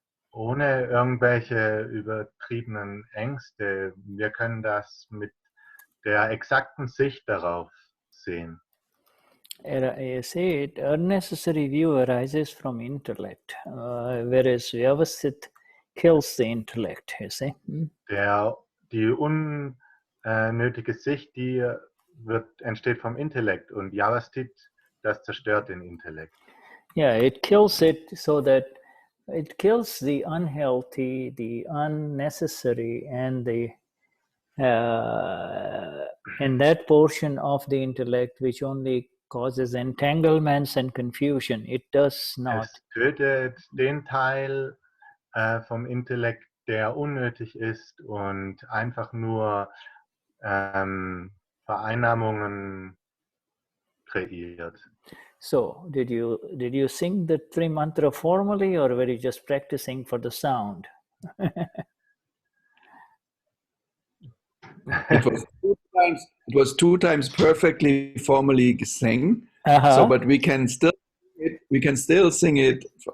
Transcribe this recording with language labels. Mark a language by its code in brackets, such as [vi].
[de] Ohne irgendwelche übertriebenen Ängste. Wir können das mit der exakten Sicht darauf sehen. [en] You see, unnecessary view arises from intellect, whereas Vyavasthit kills the intellect, you see. [de] Die unnötige Sicht, die entsteht vom Intellekt, und Vyavasthit, das zerstört den Intellekt. [en] Yeah, it kills it so that it kills the unhealthy, the unnecessary, and that portion of the intellect which only causes entanglements and confusion. It does not. [de] Es tötet den Teil vom Intellekt, der unnötig ist und einfach nur Vereinnahmungen kreiert. [en] So, did you sing the Tri Mantra formally, or were you just practicing for the sound? It was two times perfectly formally sang. So, but we can still sing it